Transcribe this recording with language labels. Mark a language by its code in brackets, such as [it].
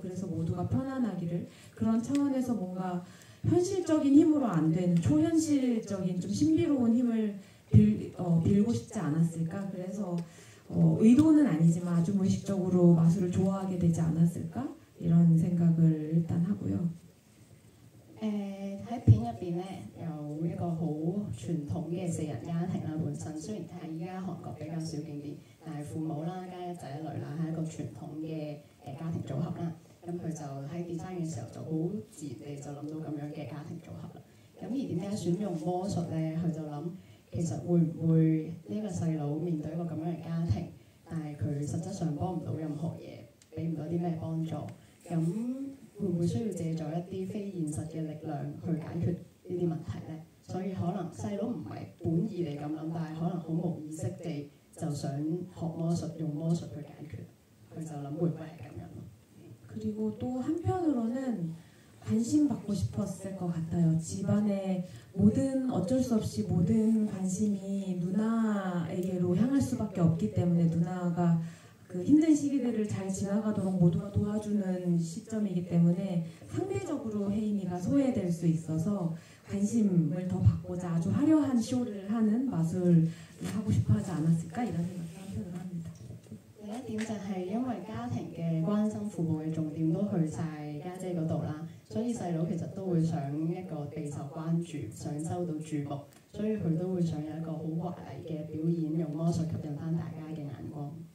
[ko] 그래서 모두가 편안하기를 그런 차원에서 뭔가 현실적인 힘으로 안 되는 초현실적인 좀 신비로운 힘을 빌고 싶지 않았을까. 그래서 의도는 아니지만 아주 무의식적으로 마술을 좋아하게 되지 않았을까 이런 생각을 일단 하고요. [yue] 咧有一個好傳統嘅4人家庭啦，本身雖然係依家韓國比較少見啲，但係父母啦加一仔一女啦係一個傳統嘅家庭組合啦。咁佢就喺 design 嘅時候就好自然地就諗到咁樣嘅家庭組合啦。咁而點解選用魔術咧？佢就諗其實會唔會呢個細佬面對一個咁樣嘅家庭，但係佢實質上幫唔到任何嘢，俾唔到啲咩幫助，咁會唔會需要借助一啲非現實嘅力量去解決呢啲問題咧？所以可能細佬唔係本意嚟咁諗，但係可能好無意識地就想學魔術，用魔術去解決。佢就諗會唔會係咁樣咯？ [ko] 그리고 또 한편으로는 관심 받고 싶었을 것 같아요. 집안의 모든 어쩔 수 없이 모든 관심이 누나에게로 향할 수밖에 없기 때문에 누나가 그 힘든 시기들을 잘 지나가도록 모두가 도와주는 시점이기 때문에 상대적으로 혜인이가 소외될 수 있어서 관심을 더 받고자 아주 화려한 쇼를 하는 마술을 하고 싶어하지 않았을까 이런 생각을 한편으로 합니다. [yue] 另一點就係因為家庭嘅關心，父母嘅重點都去晒家姐嗰度啦，所以細佬其實都會想一個備受關注，想收到注目，所以佢都會想有一個好華麗嘅表演，用魔術吸引翻大家嘅眼光。